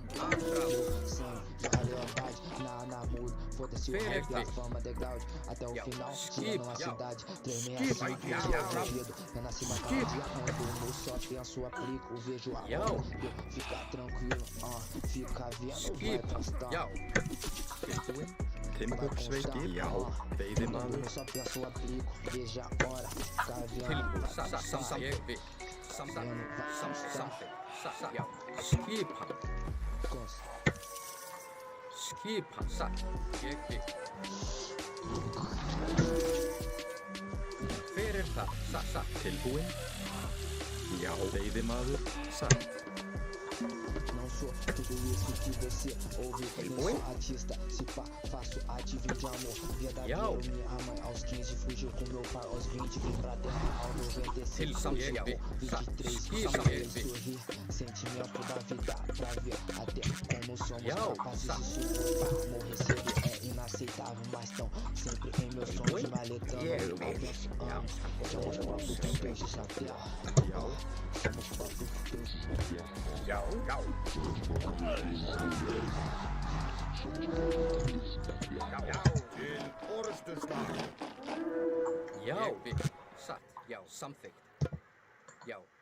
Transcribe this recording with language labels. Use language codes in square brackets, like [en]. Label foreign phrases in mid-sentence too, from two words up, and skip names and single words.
[pt] Sangue, a lealdade, na muda, foda-se o rap, a fama, degrau, até o final, tirando a cidade, 365, renasci mais cada dia, ando no só penso, aplico, vejo a onda, fica tranquilo, fica vendo, vai postar. [is] Timbursveiki, já, veiðimaður. [pt] Eu só penso, aplico, veja a hora, fica vendo, [is] Ég vil. Já. Skipa. Skipa, satt. Ég vil. Hver það? Satt. Tilbúin. Já, veiðimaður, satt. [pt] não sou tudo isso que você ouve. Eu sou artista, se pá, faço arte, vim de amor verdadeiro. Minha mãe aos 15 fugiu com meu pai aos 20, vim pra terra ao 96. Fugiu com 23, sorrir, sentimento da vida pra ver até como somos capazes de suportar. Morrer cedo é inaceitável, mas tão sempre em meus sonhos, maletando há 20 anos. Somos próprios peixes na terra. Somos próprios peixes na terra. [is] Já, satt, já, samþykkt. Já.